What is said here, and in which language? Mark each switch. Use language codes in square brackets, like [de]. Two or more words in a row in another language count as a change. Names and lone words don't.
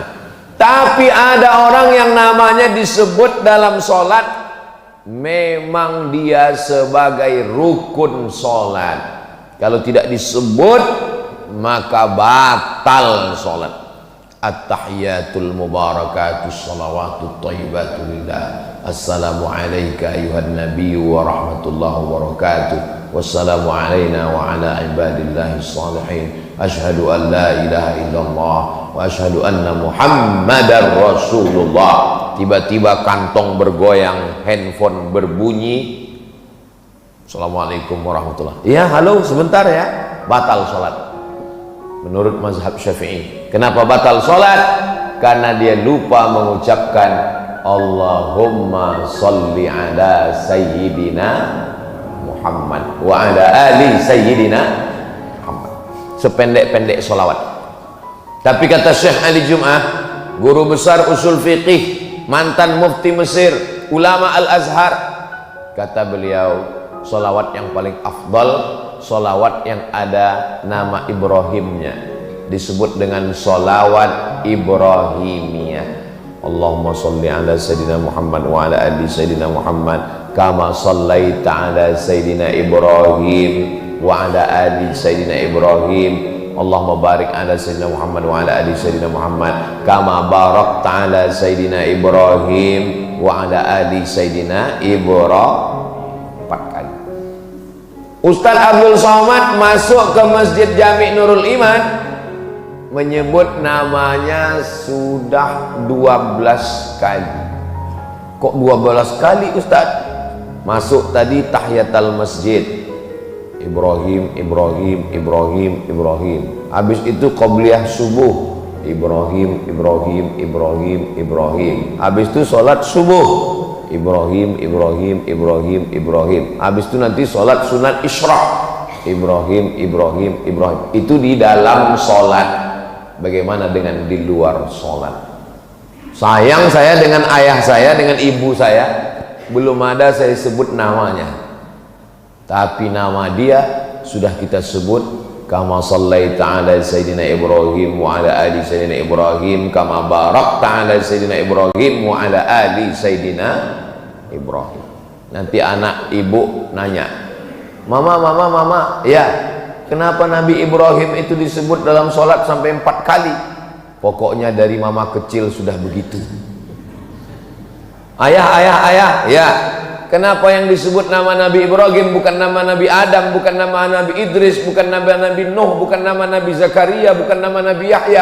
[id] Tapi ada orang yang namanya disebut dalam sholat, memang dia sebagai rukun sholat. Kalau tidak disebut, maka batal sholat. [ar] التحيات المباركات الصلوات الطيبات لله. السلام عليك أيها النبي ورحمة الله وبركاته. السلام علينا وعلى عباد الله الصالحين. أشهد أن لا إله إلا الله وأشهد أن محمدا رسول الله. [id] Tiba-tiba kantong bergoyang, handphone berbunyi. [ar] السلام عليكم ورحمة الله. [id] Ya, halo, sebentar ya. Batal sholat menurut mazhab Syafi'i. Kenapa batal sholat? Karena dia lupa mengucapkan [ar] اللهم صل على سيدنا محمد وعلى آل سيدنا محمد. [id] Sependek-pendek sholawat. Tapi kata Syekh Ali Jum'ah, guru besar usul fiqih, mantan mufti Mesir, ulama Al-Azhar, kata beliau, sholawat yang paling afdal sholawat yang ada nama Ibrahimnya, disebut dengan sholawat Ibrahimiyah. [ar] اللهم صل على سيدنا محمد وعلى آل سيدنا محمد كما صليت على سيدنا إبراهيم وعلى آل سيدنا إبراهيم. اللهم بارك على سيدنا محمد وعلى آل سيدنا محمد كما باركت على سيدنا إبراهيم وعلى آل سيدنا إبراهيم. [id] 4 kali. Ustadz Abdul Somad masuk ke Masjid Jami' Nurul Iman, menyebut namanya sudah 12 kali. Kok 12 kali Ustadz? Masuk tadi tahiyatul masjid, Ibrahim, Ibrahim, Ibrahim, Ibrahim. Habis itu qobliyah subuh, Ibrahim, Ibrahim, Ibrahim, Ibrahim. Habis itu sholat subuh, Ibrahim, Ibrahim, Ibrahim, Ibrahim. Habis itu nanti sholat sunat Isra, Ibrahim, Ibrahim, Ibrahim. Itu di dalam sholat. Bagaimana dengan di luar sholat? Sayang saya dengan ayah saya, dengan ibu saya, belum ada saya sebut namanya. Tapi nama dia sudah kita sebut. [ar] كما صليت على سيدنا إبراهيم وعلى آل سيدنا إبراهيم كما باركت على سيدنا إبراهيم وعلى آل سيدنا إبراهيم. [id] Nanti anak ibu nanya, mama, ya, kenapa Nabi Ibrahim itu disebut dalam sholat sampai 4 kali? Pokoknya dari mama kecil sudah begitu. Ayah, ya, kenapa yang disebut nama Nabi Ibrahim bukan nama Nabi Adam, bukan nama Nabi Idris, bukan nama Nabi Nuh, bukan nama Nabi Zakaria, bukan nama Nabi Yahya?